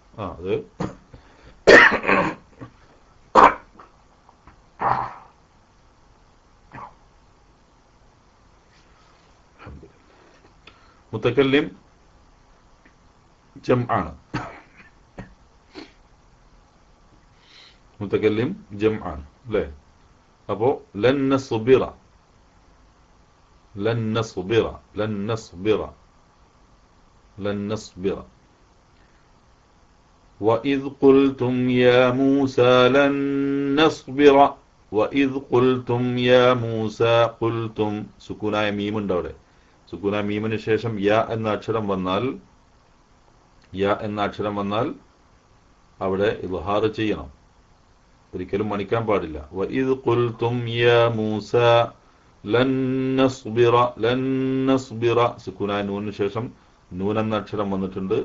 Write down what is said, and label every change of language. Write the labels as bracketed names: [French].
[Malayalam] അത് മുത്തക്കല്ലിം ജംആണ്, മുത്തക്കല്ലിം ജംആണ് അല്ലേ? അപ്പോ ലൻ നസ്ബിറ, ലൻ നസ്ബിറ, ലൻ നസ്ബിറ, ലൻ നസ്ബിറ. [Arabic] وَإِذْ قُلْتُمْ يَا مُوسَى لَن نَّصْبِرَ وَإِذْ قُلْتُمْ يَا مُوسَى قُلْتُمْ [Malayalam] സുക്കൂനായ മീമുണ്ട് അവിടെ. സുക്കൂനായ മീമിന് ശേഷം യാ എന്ന അക്ഷരം വന്നാൽ, യാ എന്ന അക്ഷരം വന്നാൽ അവിടെ ഇദ്ഹാർ ചെയ്യണം, ഒരിക്കലും മണിക്കാൻ പാടില്ല. [Arabic] وَإِذْ قُلْتُمْ يَا مُوسَى لَن نَّصْبِرَ لَن نَّصْبِرَ [Malayalam] സുക്കൂനായ നൂനിന് ശേഷം നൂൻ എന്ന അക്ഷരം വന്നിട്ടുണ്ട്.